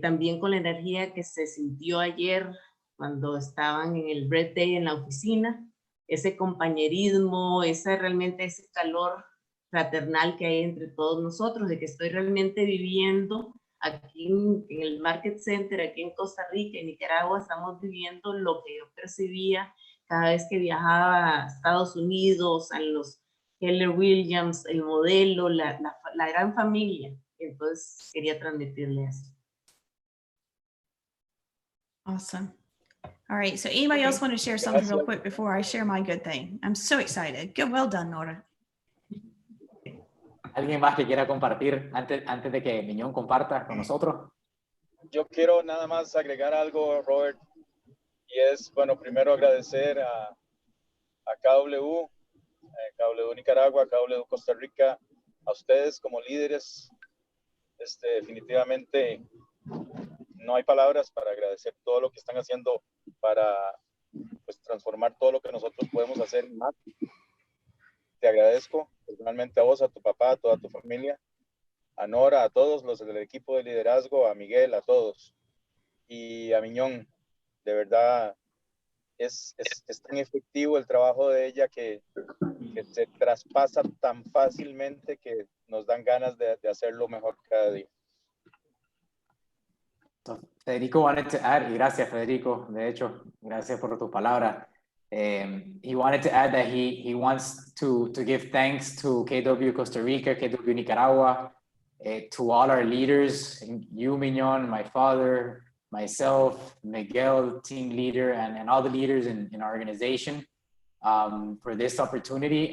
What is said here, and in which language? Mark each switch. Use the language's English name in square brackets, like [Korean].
[Spanish] También con la energía que se sintió ayer cuando estaban en el Bread Day en la oficina, ese compañerismo, realmente ese calor fraternal que hay entre todos nosotros, de que estoy realmente viviendo aquí en el Market Center, aquí en Costa Rica, en Nicaragua, estamos viviendo lo que yo percibía cada vez que viajaba a Estados Unidos, a los Keller Williams, el modelo, la gran familia. Entonces quería transmitirle eso. [English] Awesome. All right. So anybody else want to share something real quick before I share my good thing? I'm so excited. Good. Well done, Nora. [Spanish] ¿Alguien más que quiera compartir antes de que Mignon comparta con nosotros? Yo quiero nada más agregar algo, Robert, y es, bueno, primero agradecer a KW, KW Nicaragua, KW Costa Rica, a ustedes como líderes. Definitivamente no hay palabras para agradecer todo lo que están haciendo para pues, transformar todo lo que nosotros podemos hacer más. Te agradezco personalmente a vos, a tu papá, a toda tu familia, a Nora, a todos los del equipo de liderazgo, a Miguel, a todos. Y a Mignon, de verdad, es tan efectivo el trabajo de ella que se traspasa tan fácilmente que nos dan ganas de hacerlo mejor cada día. [English] Federico wanted to add, [Spanish] y gracias Federico, de hecho, gracias por tus palabras. [English] He wanted to add that he wants to give thanks to KW Costa Rica, KW Nicaragua, to all our leaders, you, Mignon, my father, myself, Miguel, team leader, and all the leaders in our organization for this opportunity.